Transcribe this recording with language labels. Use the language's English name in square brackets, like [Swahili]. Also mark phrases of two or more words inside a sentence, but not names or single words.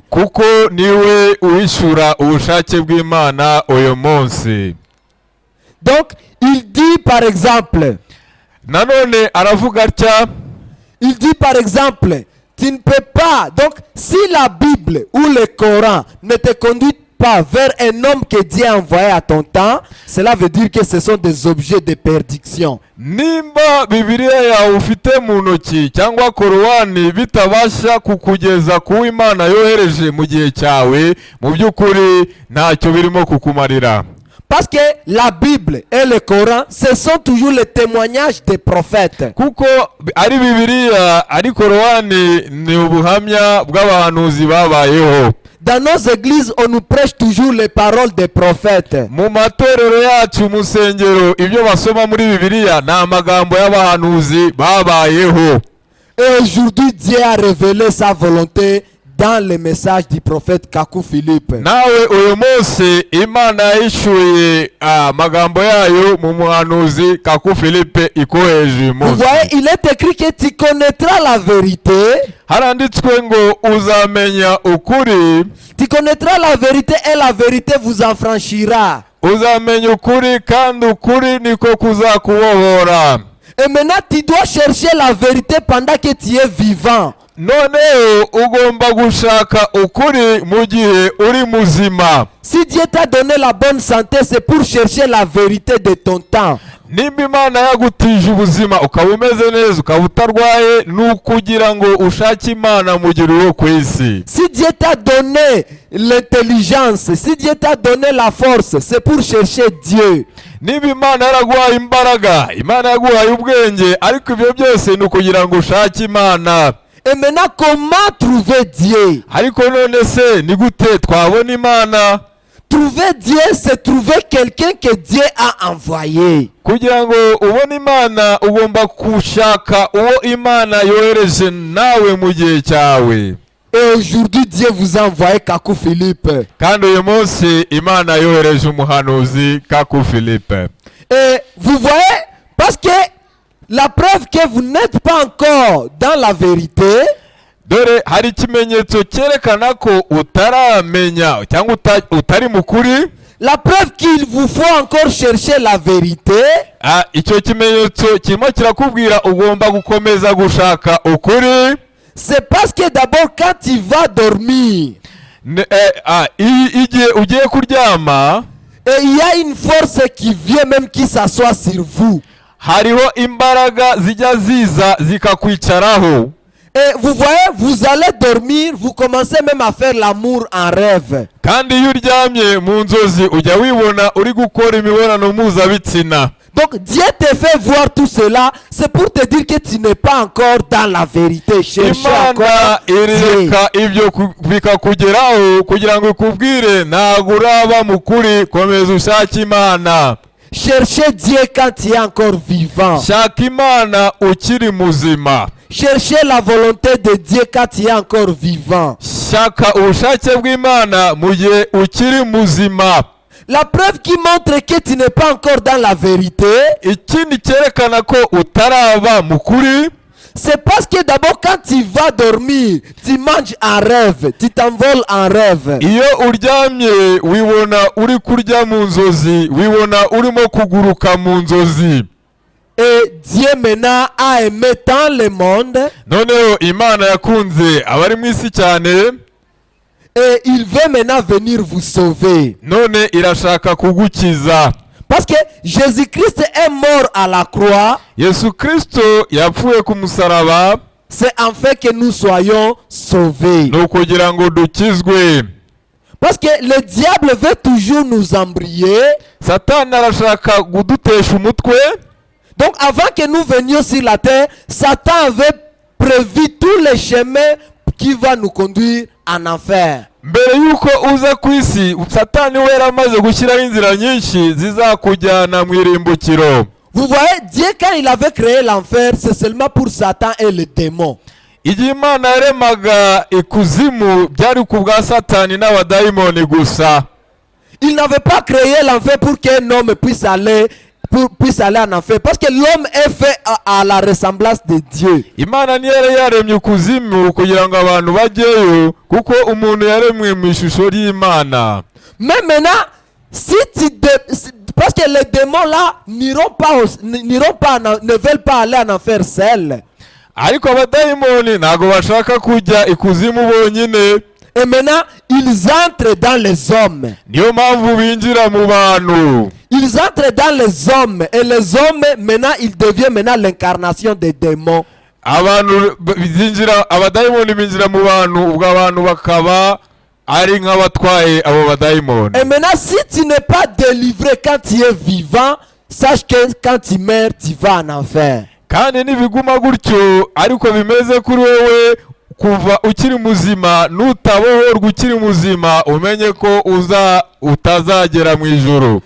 [Kinyarwanda] Kuko niwe uhishura ubushake bw'Imana uyu munsi. [French] Donc, il dit par exemple, [Kinyarwanda] Nanone aravuga atya. [French] il dit par exemple, tu ne peux pas, donc si la Bible ou le Coran ne te conduit pas vers un homme que Dieu a envoyé à ton temps, cela veut dire que ce sont des objets de perdition. [Kinyarwanda] Nimba Bibiliya yawe ufite mu ntoki cyangwa Korowani bitabasha kukugeza ku Imana yohereje mu gihe cyawe, mu by'ukuri ntacyo birimo kukumarira. [French] Parce que la Bible et le Coran, ce sont toujours les témoignages des prophètes. [Kinyarwanda] Kuko ari Bibiliya ari Korowani ni ubuhamya bw'abahanuzi babayeho. [French] Dans nos églises, on nous prêche toujours les paroles des prophètes. [Kinyarwanda] Mu matorero yacu mu nsengero ibyo basoma muri Bibiliya ni amagambo y'abahanuzi babayeho. [French] Et aujourd'hui, Dieu a révélé sa volonté dans le message du prophète Kakou Philippe. [Kinyarwanda] Nawe uyu munsi Imana yishuye amagambo yayo mu muhanuzi Kaku Philippe ikoheje uyu [French] Vous [Kinyarwanda] munsi. [French] voyez, il est écrit que tu connaîtras la vérité. [Kinyarwanda] Haranditswe ngo uzamenya ukuri. [French] Tu connaîtras la vérité et la vérité vous affranchira. [Kinyarwanda] Uzamenya ukuri kandi ukuri niko kuzakubohora. [French] Et maintenant, tu dois chercher la vérité pendant que tu es vivant. [Kinyarwanda] Noneho ugomba gushaka ukuri mu gihe uri muzima. [French] Si Dieu t'a donné la bonne santé, c'est pour chercher la vérité de ton temps. [Kinyarwanda] Nimba Imana yagutije ubuzima ukaba umeze neza ukaba utarwaye, ni ukugira ngo ushake Imana mu gihe uri ku isi. [French] Si Dieu t'a donné l'intelligence, si Dieu t'a donné la force, c'est pour chercher Dieu. [Kinyarwanda] Niba Imana yaraguhaye imbaraga, Imana yaguhaye ubwenge, ariko ibyo byose ni ukugira ngo ushake Imana. [French] Et maintenant, comment trouver Dieu? [Kinyarwanda] Ariko none se ni gute twabona Imana? [French] Trouver Dieu, c'est trouver quelqu'un que Dieu a envoyé. [Kinyarwanda] Kugira ngo ubone Imana ugomba gushaka uwo Imana yohereje nawe mu gihe cyawe. [French] Et aujourd'hui, Dieu vous a envoyé Kakou Philippe. [Kinyarwanda] Kandi uyu munsi Imana yohereje umuhanuzi Kaku Philippe. [French] Et vous voyez, parce que la preuve que vous n'êtes pas encore dans la vérité, [Kinyarwanda] Dore hari ikimenyetso cyerekana ko utaramenya cyangwa utari mukuri. [French] la preuve qu'il vous faut encore chercher la vérité, [Kinyarwanda] Icyo kimenyetso kirimo kirakubwira ugomba gukomeza gushaka ukuri. [French] c'est parce que d'abord quand tu vas dormir, [Kinyarwanda] igihe ugiye kuryama [French] et il y a une force qui vient même qui s'assoit sur vous. [Kinyarwanda] hariho imbaraga zijya ziza zikakwicaraho. [French] Et vous voyez, vous allez dormir, vous commencez même à faire l'amour en rêve. [Kinyarwanda] Kandi iyo uryamye mu nzozi ujya wibona uri gukora imibonano mpuzabitsina. [French] Donc Dieu te fait voir tout cela, c'est pour te dire que tu n'es pas encore dans la vérité. Cherchez encore [Kinyarwanda] Imana [French] Dieu. [Kinyarwanda] ireka ibyo bikakugeraho kugira ngo ikubwire ntabwo uraba mu kuri, komeza ushake Imana. [French] Cherchez Dieu quand tu es encore vivant. [Kinyarwanda] Shaka Imana ukiri muzima. [French] Cherchez la volonté de Dieu quand tu es encore vivant. [Kinyarwanda] Shaka ubushake bw'Imana mu gihe ukiri muzima. [French] La preuve qui montre que tu n'es pas encore dans la vérité, [Kinyarwanda] Ikindi cyerekana ko utaraba mu kuri, [French] c'est parce que d'abord quand tu vas dormir, tu manges en rêve, tu t'envoles en rêve. [Kinyarwanda] iyo uryamye wibona uri kurya mu nzozi, wibona urimo kuguruka mu nzozi. [French] Et Dieu maintenant a aimé tant le monde [Kinyarwanda] Noneho Imana yakunze abari mu isi cyane, [French] et il veut maintenant venir vous sauver. [Kinyarwanda] none irashaka kugukiza. [French] Parce que Jésus-Christ est mort à la croix, [Kinyarwanda] Yesu Kristo yapfuye ku musaraba, [French] c'est en fait que nous soyons sauvés. [Kinyarwanda] ni ukugira ngo dukizwe. [French] Parce que le diable veut toujours nous embrayer. [Kinyarwanda] Satani arashaka kudutesha umutwe. [French] Donc avant que nous venions sur la terre, Satan avait prévu tous les chemins qui vont nous conduire en enfer. [Kinyarwanda] Mbere yuko uza ku isi, Satani we yaramaze gushyiraho inzira nyinshi zizakujyana mu irimbukiro. [French] Vous voyez, Dieu quand il avait créé l'enfer, c'est seulement pour Satan et les démons. [Kinyarwanda] Igihe Imana yaremaga ikuzimu byari ku bwa Satani n'abadayimoni gusa. [French] Il n'avait pas créé l'enfer pour qu'un homme puisse aller en enfer. Parce que l'homme est fait à la ressemblance de Dieu. [Kinyarwanda] Imana ntiyari yaremye ikuzimu kugira ngo abantu bajyeyo, kuko umuntu yaremwe mu ishusho y'Imana. [French] Mais maintenant, parce que les démons là ne veulent pas aller en enfer seuls. [Kinyarwanda] Ariko abadayimoni ntabwo bashaka kujya ikuzimu bonyine. [French] Et maintenant, ils entrent dans les hommes. [Kinyarwanda] Niyo mpamvu binjira mu bantu. [French] Ils entrent dans les hommes. Et les hommes, maintenant, ils deviennent maintenant l'incarnation des démons. [Kinyarwanda] Abadayimoni binjira mu bantu, ubwo abantu bakaba ari nk'abatwaye abo badayimoni. [French] Et maintenant, si tu n'es pas délivré quand tu es vivant, sache que quand tu meurs, tu vas en enfer. [Kinyarwanda] Kandi nibiguma gutyo ariko bimeze kuri wewe kuva ukiri muzima, nutabohorwa ukiri muzima, umenye ko utazagera mu ijuru.